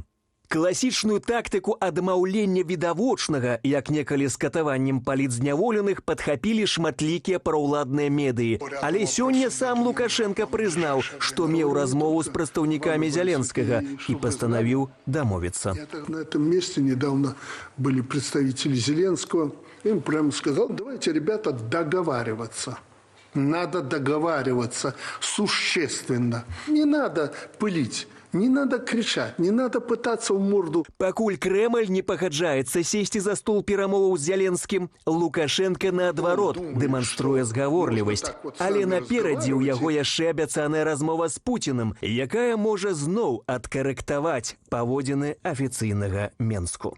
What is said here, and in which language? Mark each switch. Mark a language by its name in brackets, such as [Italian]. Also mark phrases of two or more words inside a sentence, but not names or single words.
[Belarusian] Класічную тактыку адмаўлення відавочнага, як некалі з катаваннем палітзняволеных, падхапілі шматлікія праўладныя медыі. Але сёння сам Лукашенко прызнаў, што меў размову з прадстаўнікамі Зеленскага і пастанавіў дамовіцца. [Russian] На этом месте недавно были представители Зеленского. Им прямо сказал: давайте, ребята, договариваться. Надо договариваться существенно. Не надо пылить. Не надо кричать, не надо пытаться в морду. [Belarusian] Пакуль Кремль не пагаджаецца сесці за стол перамоваў з Зеленскім, Лукашенко, наадварот, дэманструе згаворлівасць. Але наперадзе ў яго яшчэ абяцаная размова з Пуціным, якая можа зноў адкарэктаваць паводзіны афіцыйнага Менску.